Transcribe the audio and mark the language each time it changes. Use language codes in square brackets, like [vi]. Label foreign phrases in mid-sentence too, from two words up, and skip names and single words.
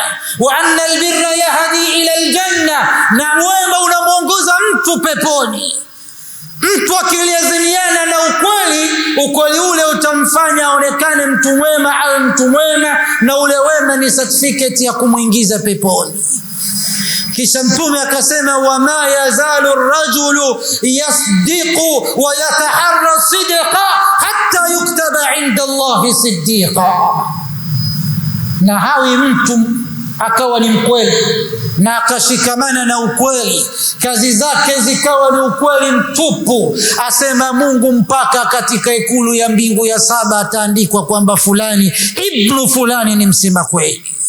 [ar] وإن البر يهدي إلى الجنة, [sw] na wema unamuongoza mtu peponi. Mtu akilazimiana na ukweli ule utamfanya aonekane mtu mwema au mtu mwema, na ule wema ni certificate ya kumuingiza peponi. Kisha Mtume akasema, [ar] وما يزال الرجل يصدق ويتحرى الصدق حتى يكتب عند الله صديقا. [sw] Na hawi mtu akawa ni mkweli na akashikamana na ukweli, kazi zake zikawa ni ukweli mtupu, asema Mungu mpaka katika ikulu ya mbingu ya 7 ataandikwa kwamba fulani ibnu fulani ni msema kweli.